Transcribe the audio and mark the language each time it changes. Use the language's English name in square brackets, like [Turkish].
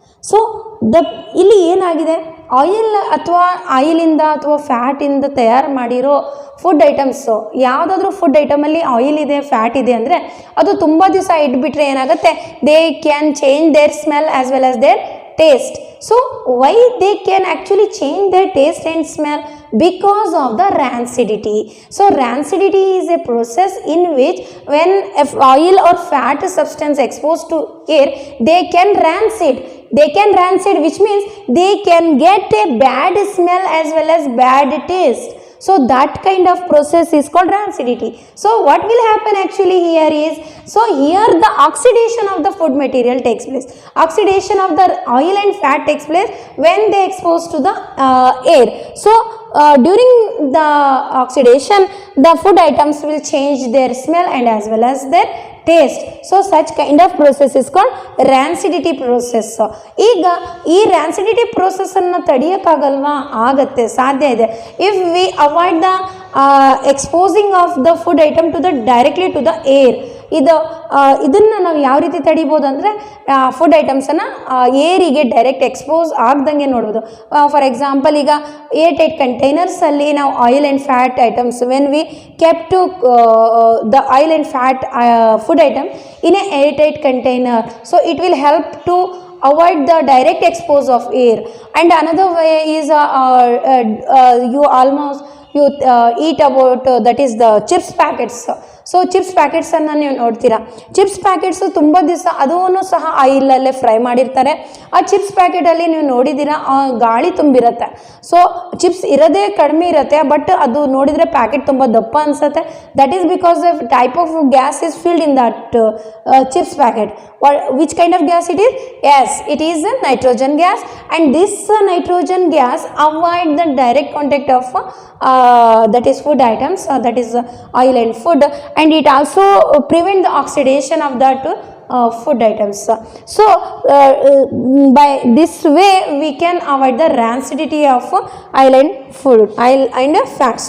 [Kannada] So ಇಲ್ಲಿ ಏನಾಗಿದೆ, ಆಯಿಲಿಂದ ಅಥವಾ ಫ್ಯಾಟಿಂದ ತಯಾರು ಮಾಡಿರೋ ಫುಡ್ ಐಟಮ್ಸು, ಯಾವುದಾದ್ರೂ ಫುಡ್ ಐಟಮಲ್ಲಿ ಆಯಿಲ್ ಇದೆ, ಫ್ಯಾಟ್ ಇದೆ ಅಂದರೆ ಅದು ತುಂಬ ದಿವಸ ಇಟ್ಬಿಟ್ರೆ ಏನಾಗುತ್ತೆ, [English] They can change their smell as well as their taste. So why they can actually change their taste and smell? Because of the rancidity. So rancidity is a process in which when oil or fat substance exposed to air, they can rancid, which means they can get a bad smell as well as bad taste. So that kind of process is called rancidity. So what will happen actually here is, so here the oxidation of the food material takes place. Oxidation of the oil and fat takes place when they expose to the air. So during the oxidation, the food items will change their smell and as well as their taste. So such kind of process is called rancidity process. [Kannada] ಈಗ ಈ rancidity process ಅನ್ನು ತಡೆಯೋಕ್ಕಾಗಲ್ವಾ? ಆಗತ್ತೆ, ಸಾಧ್ಯ ಇದೆ. [English] If we avoid the exposing of the food item to the directly to the air, [Kannada] ಇದನ್ನು ನಾವು ಯಾವ ರೀತಿ ತಡಿಬೋದು ಅಂದರೆ, ಫುಡ್ ಐಟಮ್ಸನ್ನು ಏರಿಗೆ ಡೈರೆಕ್ಟ್ ಎಕ್ಸ್ಪೋಸ್ ಆಗ್ದಂಗೆ ನೋಡ್ಬೋದು. [English] for example [Kannada] ಈಗ ಏರ್ಟೈಟ್ ಕಂಟೈನರ್ಸಲ್ಲಿ ನಾವು [English] Oil and fat items, when we keep to the oil and fat food item in a airtight container, so it will help to avoid the direct expose of air. And another way is you eat about that is the chips packets. [Kannada] So chips ಪ್ಯಾಕೆಟ್ಸನ್ನು ನೀವು ನೋಡ್ತೀರಾ, chips packets ತುಂಬ ದಿವಸ ಅದೂ ಸಹ ಆಯಿಲಲ್ಲೇ fry ಮಾಡಿರ್ತಾರೆ. ಆ chips ಪ್ಯಾಕೆಟಲ್ಲಿ ನೀವು ನೋಡಿದ್ದೀರಾ, ಗಾಳಿ ತುಂಬಿರುತ್ತೆ. ಸೊ ಚಿಪ್ಸ್ ಇರೋದೇ ಕಡಿಮೆ ಇರುತ್ತೆ, ಬಟ್ ಅದು ನೋಡಿದರೆ ಪ್ಯಾಕೆಟ್ ತುಂಬ ದಪ್ಪ ಅನಿಸುತ್ತೆ. [English] That is because the type of gas is filled in that chips packet. Which kind of gas it is? Yes, it is a nitrogen gas, and this nitrogen gas avoid the direct contact of that is food items, that is oil and food, and it also prevent the oxidation of that food items. So by this way we can avoid the rancidity of oil and food, oil and fats.